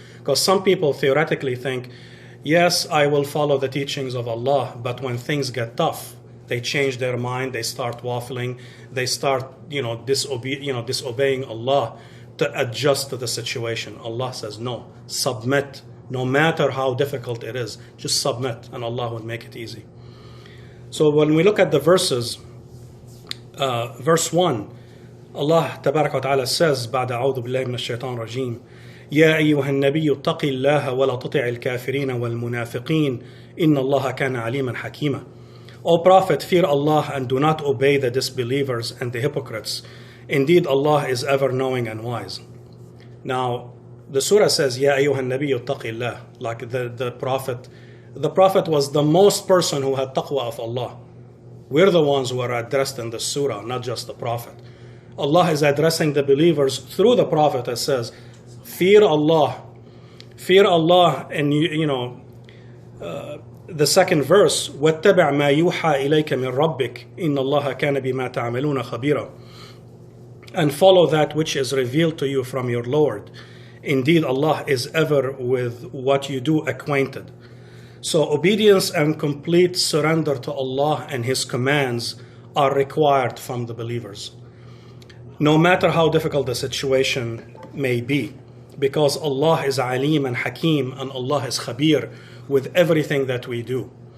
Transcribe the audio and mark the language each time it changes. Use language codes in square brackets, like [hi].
[en] Because some people theoretically think, yes, I will follow the teachings of Allah, but when things get tough, they change their mind, they start waffling, they start, disobeying Allah to adjust to the situation. Allah says, no, submit. No matter how difficult it is, just submit, and Allah will make it easy. So when we look at the verses, verse 1, Allah Tabarak wa Ta'ala says, [ar] بعد أعوذ بالله من الشيطان الرجيم يا أيها النبي اتق الله ولا تطع الكافرين والمنافقين إن الله كان عليما حكيما. [en] O Prophet, fear Allah and do not obey the disbelievers and the hypocrites. Indeed, Allah is ever knowing and wise. Now, the surah says, [ar] Ya ayyuhan nabiyyu ittaqillah, [en] like the Prophet. The Prophet was the most person who had taqwa of Allah. We're the ones who are addressed in the surah, not just the Prophet. Allah is addressing the believers through the Prophet that says, fear Allah. Fear Allah, and the second verse, [ar] وَاتَّبِعْ مَا يُوحَى إِلَيْكَ مِنْ رَبِّكَ إِنَّ اللَّهَ كَانَ بِمَا تَعْمَلُونَ خَبِيرًا. [en] And follow that which is revealed to you from your Lord. Indeed, Allah is ever with what you do acquainted. So obedience and complete surrender to Allah and His commands are required from the believers, no matter how difficult the situation may be, because Allah is Alim and Hakim, and Allah is Khabir with everything that we do.